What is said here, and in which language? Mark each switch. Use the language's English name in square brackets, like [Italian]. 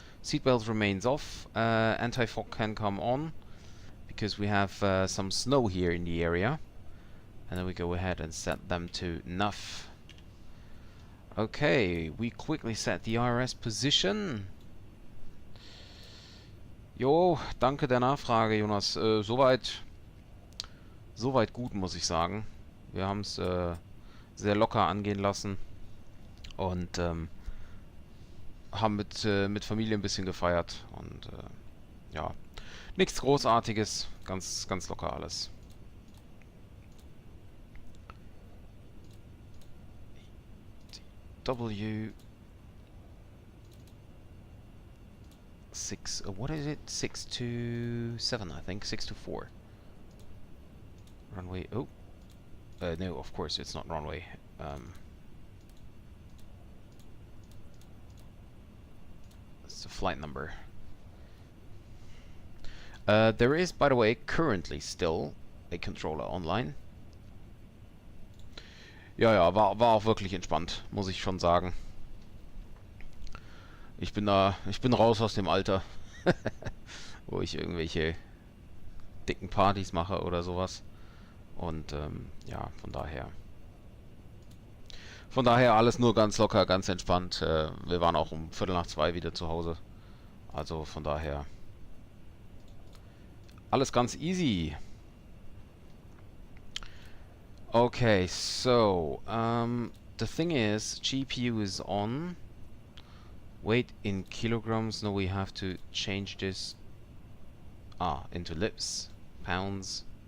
[English] Seatbelt remains off. Anti-fog can come on because we have some snow here in the area. And then we go ahead and set them to enough. Okay, we quickly set the IRS position. [German] Jo, danke der Nachfrage, Jonas. Soweit gut, muss ich sagen. Wir haben es sehr locker angehen lassen und haben mit Familie ein bisschen gefeiert und ja, nichts Großartiges, ganz locker alles. [English] W6, what is it? 627, I think. 624. Runway. Oh, no, of course it's not runway. It's the flight number. There is, by the way, currently still a controller online. [German] Ja, war auch wirklich entspannt, muss ich schon sagen. Ich bin raus aus dem Alter, wo ich irgendwelche dicken Partys mache oder sowas. Und ja, von daher alles nur ganz locker, ganz entspannt. Wir waren auch um 1:45 wieder zu Hause. Also von daher alles ganz easy. [English] Okay, so the thing is, GPU is on. Weight in kilograms. No, we have to change this into lips, pounds.